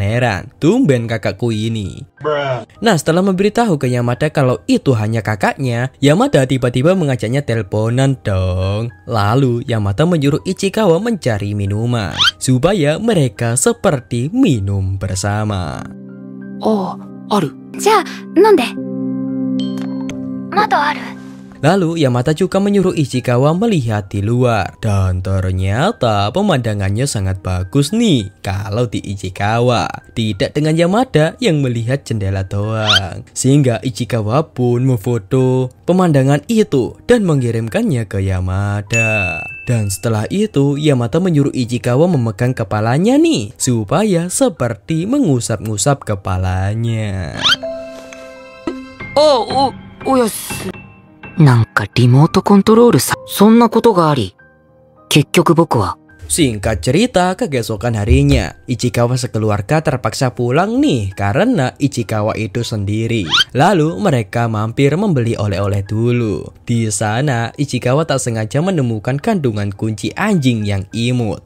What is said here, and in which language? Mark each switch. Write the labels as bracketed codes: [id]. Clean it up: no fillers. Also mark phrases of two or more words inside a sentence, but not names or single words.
[id] Tumben kakakku ini. Nah, setelah memberitahu ke Yamada kalau itu hanya kakaknya, Yamada tiba-tiba mengajaknya teleponan dong. Lalu Yamada menyuruh Ichikawa mencari minuman supaya mereka seperti minum bersama. [ja] Oh, aru. じゃあ飲んで。窓ある？ [id] Lalu Yamada juga menyuruh Ichikawa melihat di luar. Dan ternyata pemandangannya sangat bagus nih kalau di Ichikawa. Tidak dengan Yamada yang melihat jendela doang. Sehingga Ichikawa pun memfoto pemandangan itu dan mengirimkannya ke Yamada. Dan setelah itu Yamada menyuruh Ichikawa memegang kepalanya nih supaya seperti mengusap-ngusap kepalanya. Oh, yas. [ja] なんかリモートコントロールさ、そんなことがあり、結局僕は [id] Singkat cerita, keesokan harinya, Ichikawa sekeluarga terpaksa pulang nih karena Ichikawa itu sendiri. Lalu mereka mampir membeli oleh-oleh dulu. Di sana, Ichikawa tak sengaja menemukan kandungan kunci anjing yang imut.